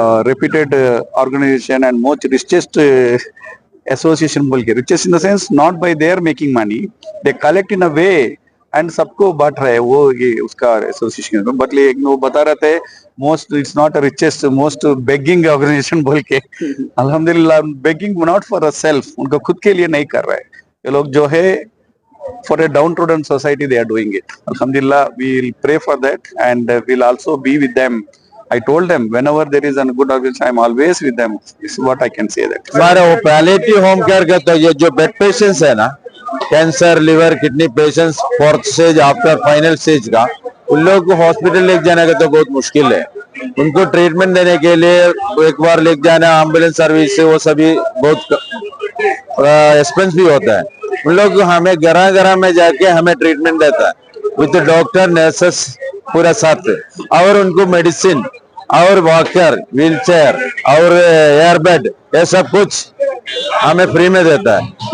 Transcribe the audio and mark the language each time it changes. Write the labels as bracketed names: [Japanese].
[English] reputed organisation and most richest association [Hindi] बोल के, [English] richest in the sense not by their making money, they collect in a way and [Hindi] सबको बांट रहे हैं वो ये उसका [English] association, but [Hindi] लेकिन वो बता रहे थे [English] Most it's not a richest most begging organisation बोल के। अल्हम्दुलिल्लाह begging not for a self, [Hindi] उनको खुद के लिए नहीं कर रहे हैं ये लोग जो है, [English] For a down trodden society they are doing it. अल्हम्दुलिल्लाह we will pray for that and will also be with them. I told them whenever there is a good organization, I am always with them. This is what I can say that. [Hindi] हमारा वो palliative home care का तो ये जो bed patients है ना, cancer liver kidney patients 4th stage after final stage का, उन लोगों को हॉस्पिटल लेके जाने का तो बहुत मुश्किल है, उनको ट्रीटमेंट देने के लिए एक बार लेके जाना एम्बुलेंस सर्विस से वो सभी बहुत एक्सपेंस भी होता है, उन लोग हमें घर में जाके हमें ट्रीटमेंट देता है विद डॉक्टर नर्सेस पूरा साथ, और उनको मेडिसिन और वॉकर व्हील चेयर और एयरबेड ये सब कुछ हमें फ्री में देता है।